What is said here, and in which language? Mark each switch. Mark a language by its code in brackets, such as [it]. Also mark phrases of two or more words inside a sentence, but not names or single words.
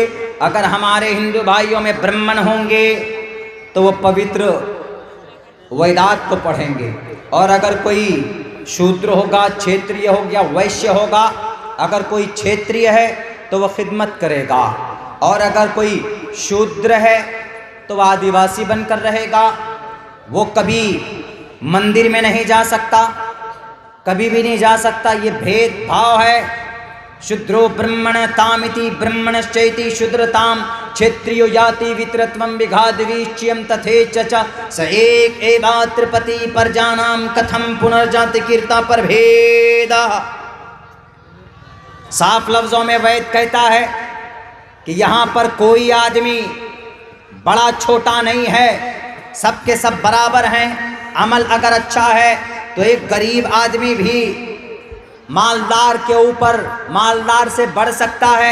[ur] اگر ہمارے ہندو بھائیوں میں برہمن ہوں گے تو وہ پوتر ویدات کو پڑھیں گے، اور اگر کوئی شودر ہوگا، چھیتری ہو گیا، ویشیہ ہوگا، اگر کوئی چھیتری ہے تو وہ خدمت کرے گا، اور اگر کوئی شودر ہے تو وہ آدیواسی بن کر رہے گا۔ وہ کبھی مندر میں نہیں جا سکتا، کبھی بھی نہیں جا سکتا۔ یہ بھید بھاؤ ہے۔ [sa] शूद्रो ब्रह्मण तामिति ब्रह्मणश्चैति शूद्रताम क्षेत्रियो याति वित्रत्वं विघाद्वीच्यं तथेच च स एक एवात्रिपति परजानाम कथम पुनर्जाति कीर्ता पर भेदा। [ur] صاف لفظوں میں وید کہتا ہے کہ یہاں پر کوئی آدمی بڑا چھوٹا نہیں ہے، سب کے سب برابر ہیں. عمل اگر اچھا ہے تو ایک غریب آدمی بھی مالدار کے اوپر مالدار سے بڑھ سکتا ہے.